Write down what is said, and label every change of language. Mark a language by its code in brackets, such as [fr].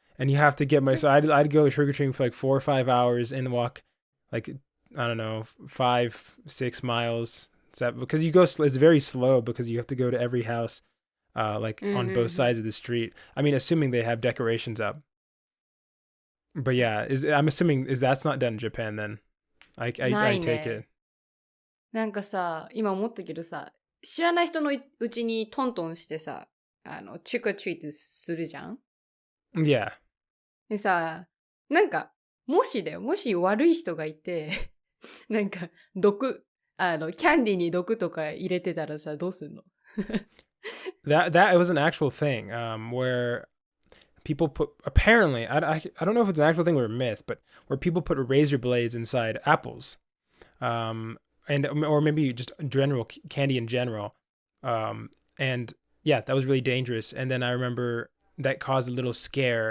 [en] And you have to get money. So I'd go trick-or-treating for like 4 or 5 hours and walk like, I don't know, 5-6 miles. Because you go, it's very slow because you have to go to every house on both sides of the street. I mean, assuming they have decorations up. But yeah, I'm assuming that's not done in Japan then. I take it. [ja] なんかさ、今思ったけどさ、知らない人のうちにトントンしてさ、trick or treat するじゃん [en] Yeah. [ja] でさ、なんか、もし悪い人がいて、なんか、キャンディーに毒とか入れてたらさ、どうすんの [en] That was an actual thing, where people put, apparently, I don't know if it's an actual thing or a myth, but where people put razor blades inside apples. Or maybe just general candy in general. And yeah, that was really dangerous. And then I remember that caused a little scare.